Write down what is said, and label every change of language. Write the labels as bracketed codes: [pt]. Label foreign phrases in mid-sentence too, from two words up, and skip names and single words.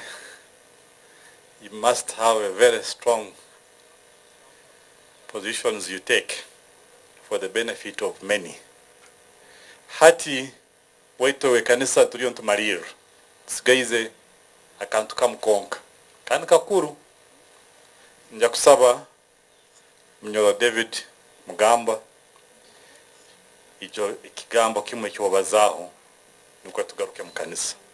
[en] You must have a very strong positions you take for the benefit of many. [ttj] Hati waito we kanisa tulio ntumariro. Sigaize akantu kamukonka. Kandi kakuru. Nja kusaba Mnyolo David Mugamba ijo ikigambo kimwe kiwabazaho nuko tugaruke mu kanisa.